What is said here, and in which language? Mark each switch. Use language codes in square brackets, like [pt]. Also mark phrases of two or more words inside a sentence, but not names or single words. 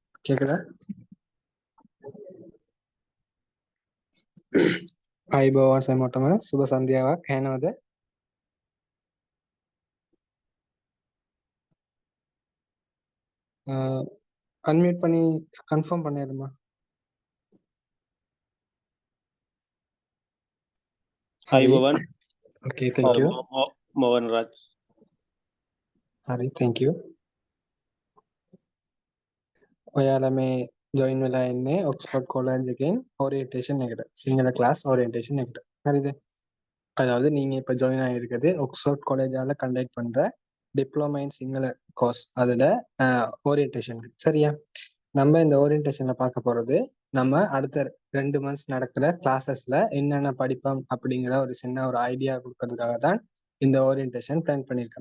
[ta] கேக்குதா? [si] ආයිබෝවන් සැමටම සුබ සන්ධ්‍යාවක්. ඇහෙනවද? [ta] அன்மியூட் பண்ணி கன்ஃபார்ம் பண்ணிடுமா? Hi, ஹரி. Bhavan. [en] ஓகே, தேங்க்யூ. Mohan Raj. [si] හරි, තැංකියු. ඔයාලා මේ ජොයින් වෙලා ඉන්නේ ඔක්ස්ෆර්ඩ් කාලජ් එකෙන් ஓரியன்டேஷன் එකට. සිංහල கிளாஸ் ஓரியன்டேஷன் එකට. හරිද? [ta] அதாவது நீங்க இப்ப ஜாயின் ஆகிருக்கிறது ஆக்ஸ்ஃபோர்ட் காலேஜால கண்டக்ட் பண்ற [en] diploma in Sinhala course [ta] அதோட ஓரியன்டேஷன். சரியா? நம்ம இந்த ஓரியன்டேஷன்ல பார்க்க போறது நம்ம அடுத்த 2 months நடக்கிற கிளாஸஸ்ல என்னென்ன படிப்போம் அப்படிங்கிற ஒரு சின்ன ஒரு ஐடியா கொடுக்கறதுக்காக தான் இந்த ஓரியன்டேஷன் பிளான் பண்ணியிருக்கேன்.